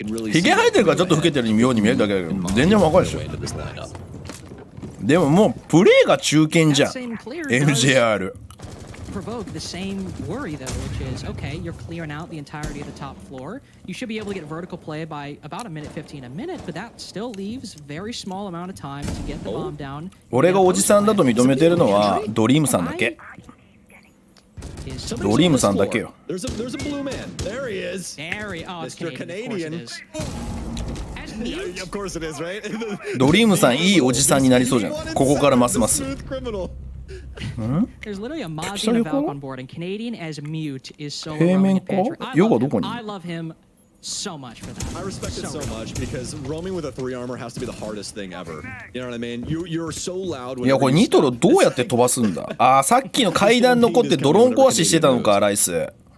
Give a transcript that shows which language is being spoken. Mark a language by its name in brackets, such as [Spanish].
[Japanese] ひげ生えてるからちょっと老けてるように見えるだけだけど、全然若いでしょ。でももうプレーが中堅じゃん。 MJR。 [English] Provoke the same worry though, which is okay, you're clearing out the entirety of the top floor. You should be able to get vertical play by about a minute 15 a minute, but that still leaves very small amount of time to get the bomb down. [Japanese] 俺がおじさんだと認めてるのはドリームさんだけ。ドリームさんだけよ。 [English] There's a blue man. There he is. There he is. Mr. Canadian. Yeah, of course it is, right? [Japanese] ドリームさんいいおじさんになりそうじゃん。ここからますます。 [English] There's literally a Mozzie and a Valk on board, and Canadian as mute is so roaming in Pantry. I love him so much for that. I respect it so much because roaming with a 3 armor has to be the hardest thing ever. You know what I mean? You're so loud. [Japanese] いやこれニトロどうやって飛ばすんだ。あーさっきの階段残ってドローン壊ししてたのかライス。